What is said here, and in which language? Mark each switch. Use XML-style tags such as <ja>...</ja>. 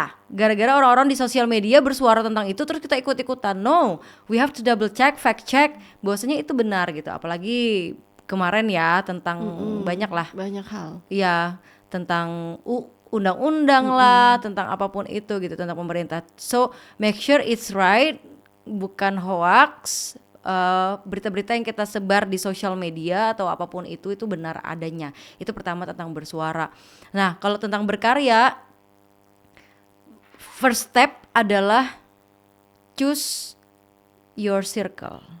<id>gara-gara orang-orang di sosial media bersuara tentang itu terus kita ikut-ikutan.</id> <en>No, we have to double check, fact check</en> <id>bahwasanya itu benar gitu. Apalagi kemarin ya tentang banyak hal. Iya, tentang undang-undang lah, tentang apapun itu gitu, tentang pemerintah.</id> <en>So make sure it's right,</en> <id>bukan hoax. Berita-berita yang kita sebar di sosial media atau apapun itu benar adanya. Itu pertama tentang bersuara. Nah, kalau tentang berkarya, first step adalah</id> <en>choose your circle.</en>